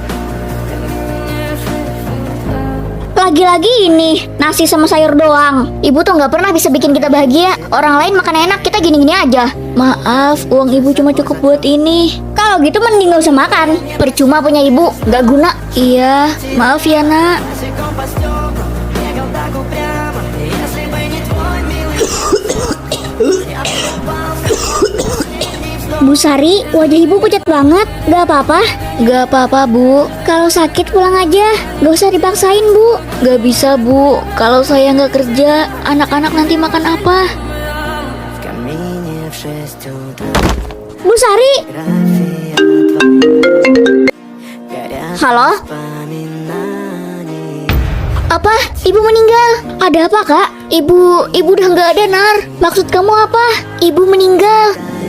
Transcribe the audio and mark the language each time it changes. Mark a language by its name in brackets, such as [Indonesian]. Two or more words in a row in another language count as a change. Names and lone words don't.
[Indonesian] Lagi-lagi ini, nasi sama sayur doang. Ibu tuh nggak pernah bisa bikin kita bahagia. Orang lain makan enak, kita gini-gini aja. Maaf, uang ibu cuma cukup buat ini. Kalau gitu mending nggak usah makan. Percuma punya ibu, nggak guna. Iya, maaf ya nak. [Russian] босиком по стеклам бегал так упрямо. И если бы не твой милый [Indonesian] Bu Sari, wajah ibu pucat banget. Gak apa-apa? Gak apa-apa bu. Kalau sakit pulang aja. Gak usah dipaksain bu. Gak bisa bu. Kalau saya nggak kerja, anak-anak nanti makan apa? [Russian] в камине в 6 утра. [Indonesian] Bu Sari. Halo? Apa? Ibu meninggal? Ada apa, Kak? Ibu udah nggak ada, Nar. Maksud kamu apa? Ibu meninggal.